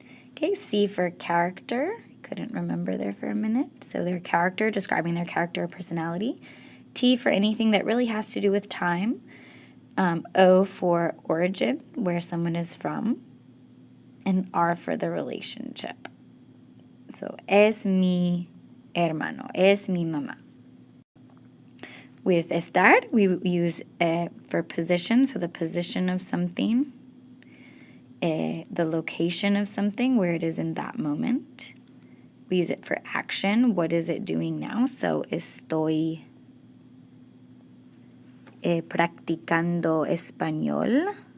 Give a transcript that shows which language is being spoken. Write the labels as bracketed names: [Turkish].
[English] Okay, C for character. Couldn't remember there for a minute. So their character, describing their character or personality. T for anything that really has to do with time. O for origin, where someone is from. And R for the relationship. [Spanish] So, es mi hermano, es mi mamá. [English] With estar, we use for position, so the position of something, the location of something, where it is in that moment. We use it for action, what is it doing now? [Spanish] So, estoy practicando español.